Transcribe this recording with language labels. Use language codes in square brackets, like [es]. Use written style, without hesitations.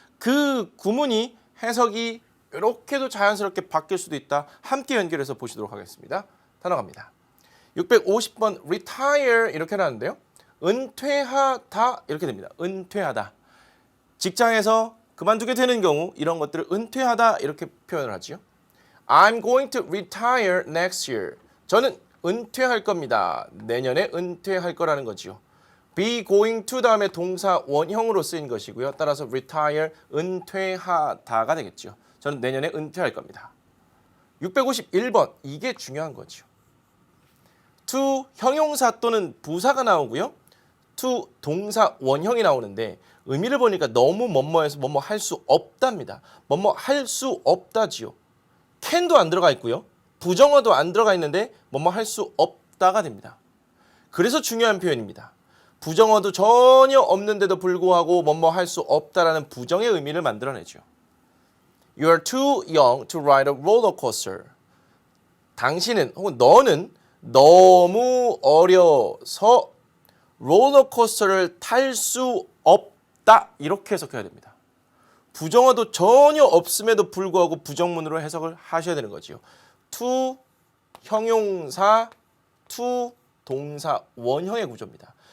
[ko] 그 구문이 해석이 이렇게도 자연스럽게 바뀔 수도 있다. 함께 연결해서 보시도록 하겠습니다. 단어 갑니다. 650번 retire 이렇게 나왔는데요. 은퇴하다 이렇게 됩니다. 은퇴하다. 직장에서 그만두게 되는 경우 이런 것들을 은퇴하다 이렇게 표현을 하지요. [en] I'm going to retire next year. [ko] 저는 은퇴할 겁니다. 내년에 은퇴할 거라는 거지요. be going to 다음에 동사 원형으로 쓰인 것이고요. 따라서 retire 은퇴하다가 되겠죠. 저는 내년에 은퇴할 겁니다. 651번 이게 중요한 거죠. to 형용사 또는 부사가 나오고요. to 동사 원형이 나오는데 의미를 보니까 너무 뭐뭐해서 뭐뭐 할 수 없답니다. 뭐뭐 할 수 없다지요. can도 안 들어가 있고요. 부정어도 안 들어가 있는데 뭐뭐 할 수 없다가 됩니다. 그래서 중요한 표현입니다. 부정어도 전혀 없는데도 불구하고 뭐뭐 할 수 없다라는 부정의 의미를 만들어내죠. [en] You are too young to ride a roller coaster. [ko] 당신은 혹은 너는 너무 어려서 롤러코스터를 탈 수 없다. 이렇게 해석해야 됩니다. 부정어도 전혀 없음에도 불구하고 부정문으로 해석을 하셔야 되는 거지요. to 형용사, to 동사 원형의 구조입니다.